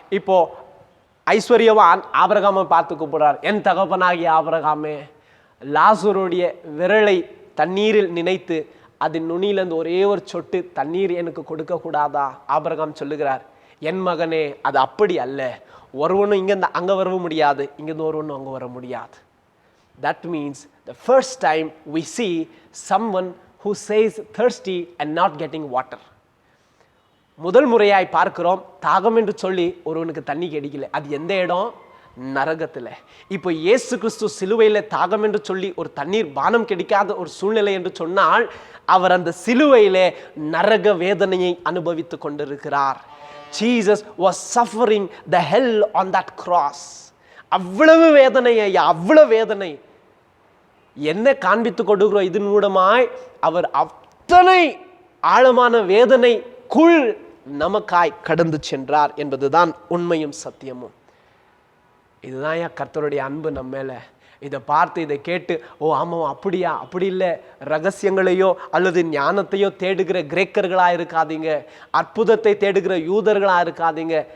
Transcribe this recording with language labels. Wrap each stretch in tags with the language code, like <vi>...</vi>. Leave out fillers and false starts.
<ta>இப்போ ஐஸ்வர்யவான் ஆபிரகாமை பார்த்து கூப்பிடுறார், என் தகப்பனாகிய ஆபிரகாமே, லாசருடைய விரலை தண்ணீரில் நினைத்து அதன் நுனியிலிருந்து ஒரே ஒரு சொட்டு தண்ணீர் எனக்கு கொடுக்க கூடாதா? ஆபிரகாம் சொல்லுகிறார், என் மகனே, அது அப்படி அல்ல. ஒருவனும் இங்கிருந்து அங்கே வர முடியாது, இங்கிருந்து ஒருவனும் அங்கே வர முடியாது.</ta> <en>That means the first time we see someone who says thirsty and not getting water.</en> <ta>முதல் முறையாய் பார்க்கிறோம், தாகம் என்று சொல்லி ஒருவனுக்கு தண்ணி கிடைக்கல. அது எந்த இடம்? நரகத்தில். இப்போ இயேசு கிறிஸ்து சிலுவையில் தாகம் என்று சொல்லி ஒரு தண்ணீர் பானம் கிடைக்காத ஒரு சூழ்நிலை என்று சொன்னால், அவர் அந்த சிலுவையிலே நரக வேதனையை அனுபவித்து கொண்டிருக்கிறார்.</ta> <en>Jesus was suffering the hell on that cross.</en> <ta>அவ்வளவு வேதனை ஐயா, அவ்வளவு வேதனை. என்ன காண்பித்து கொடுக்கிறோம் இதன் மூலமாய்? அவர் அத்தனை ஆழமான வேதனைக்குள் நமக்காய் கடந்து சென்றார் என்பதுதான் உண்மையும் சத்தியமும். இதுதான் கர்த்தருடைய அன்பு நம்ம மேல. இதை பார்த்து இதை கேட்டு, ஓ ஆமாம் அப்படியா, அப்படி இல்லை, ரகசியங்களையோ அல்லது ஞானத்தையோ தேடுகிற கிரேக்கர்களாக இருக்காதீங்க, அற்புதத்தை தேடுகிற யூதர்களாக இருக்காதீங்க.</ta>